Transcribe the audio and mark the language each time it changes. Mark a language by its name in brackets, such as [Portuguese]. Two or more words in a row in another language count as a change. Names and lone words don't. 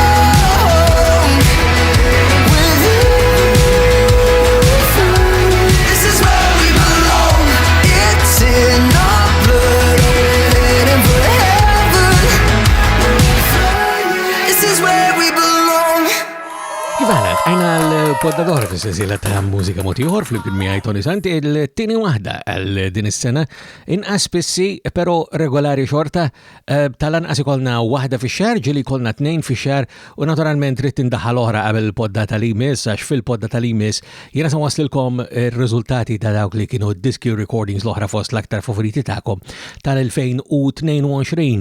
[English] With you. This is where we belong. It's in our blood, oh, we're heading for heaven. We're flying. This is where we belong. [Maltese] Kif għalet, għajna l-poddador fil-sensiela ta' mużika motiħor fl-imkien miegħi Tony Sant, il-tini wahda għal din is-sena inqas spissi pero regolari xorta, tal-anqas ikolna wahda fix-xahar, ġieli kolna 2 fix-xahar u naturalment trid tindaħħal oħra qabel il-podda tal-imis, għax fil-podda tal-imis jiena se waslilkom ir-riżultati ta' dawk li kienu diski recordings l-oħra fost l-aktar favoriti tagħkom tal-2022.